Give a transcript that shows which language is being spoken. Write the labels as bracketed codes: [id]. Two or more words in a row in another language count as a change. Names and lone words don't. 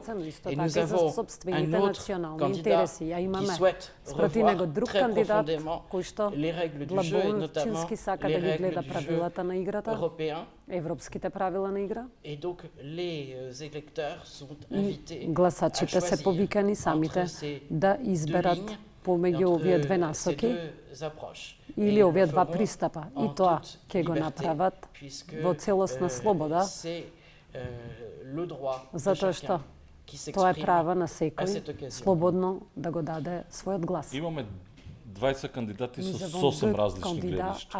[fr] Et nous avons un autre candidat qui souhaite revoir très profondément les règles du jeu, et notamment les règles du jeu européen. Et donc les électeurs sont invités à choisir entre ces deux lignes, entre ces deux approches. [mk] Или овие два пристапа, и тоа ќе го направат во целосна слобода, затоа што тоа е права на секој слободно да го даде својот глас. Имаме двајца кандидати со сосем различни гледишта.